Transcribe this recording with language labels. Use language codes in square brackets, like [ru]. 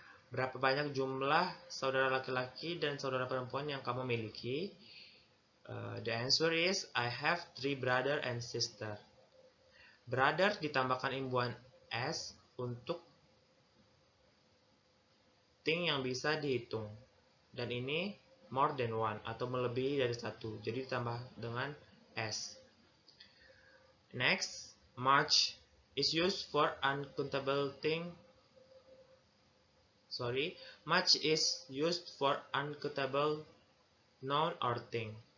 [id] Berapa banyak jumlah saudara laki-laki dan saudara perempuan yang kamu miliki? [en] The answer is I have 3 brother and sister. [id] Brother ditambahkan imbuhan s untuk thing yang bisa dihitung. Dan ini [en] more than one [id] atau melebihi dari satu. Jadi ditambah dengan s. [en] Next, much is used for uncountable thing. Much is used for uncountable noun or thing.